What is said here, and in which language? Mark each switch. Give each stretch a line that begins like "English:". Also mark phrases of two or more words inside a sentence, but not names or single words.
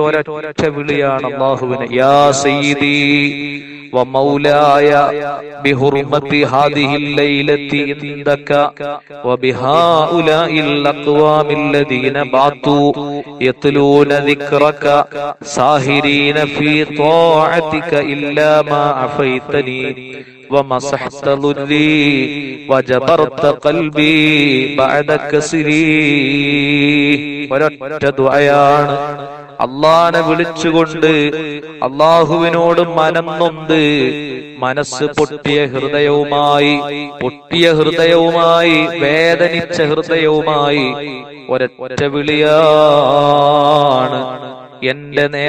Malayalam: ഒരൊറ്റ വിളിയാണ് അല്ലാഹുവിനെ,
Arabic: يا سيدي ومولاي بحرمة هذه الليلة عندك وبهؤلاء الأقوام الذين باتوا يتلون ذكرك ساهرين في طاعتك إلا ما عافيتني ومسحت ضري وجبرت قلبي بعد كسري.
Malayalam: ഒരൊറ്റ ദുആയാണ്. അല്ലാഹനെ വിളിച്ചുകൊണ്ട് അല്ലാഹുവിനോട് മനം നൊന്ത് മനസ്സ് പൊട്ടിയ ഹൃദയവുമായി വേദനിച്ച ഹൃദയവുമായി ഒരൊറ്റ വിളിയാണ്, എന്റെ